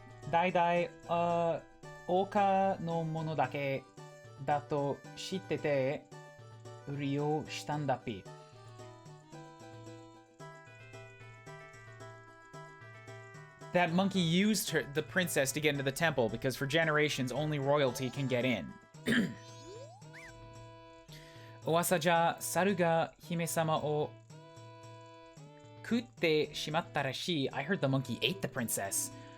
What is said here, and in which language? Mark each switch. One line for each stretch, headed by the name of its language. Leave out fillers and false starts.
Japanese: 代々丘のものだけだと知ってて利用したんだぴ。
English: That monkey used the princess to get into the temple because for generations only royalty can get in.
Japanese: 噂じゃ猿が姫様を食ってしまったらしい。
English: I heard the monkey ate the princess.